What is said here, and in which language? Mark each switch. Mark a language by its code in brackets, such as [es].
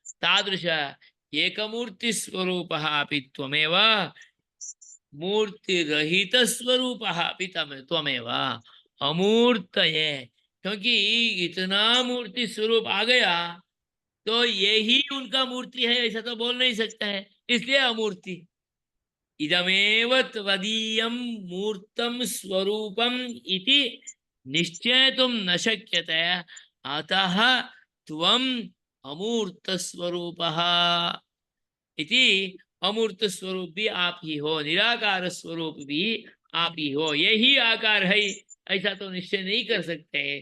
[sa] तादृश एकमूर्ति स्वरूप अपि त्वमेव, मूर्ति रहित स्वरूप अपि त्वमेव अमूर्तये। [hi] क्योंकि इतना मूर्ति स्वरूप आ गया तो यही उनका मूर्ति है ऐसा तो बोल नहीं सकता है, इसलिए अमूर्ति। [sa] इदमेव त्वदीयं मूर्तं स्वरूपम इति निश्चेतुं न शक्यते, अतः त्वम् अमूर्त स्वरूपः। [hi] इति अमूर्त स्वरूप भी आप ही हो, निराकार स्वरूप भी आप ही हो, यही आकार है ऐसा तो निश्चय नहीं कर सकते।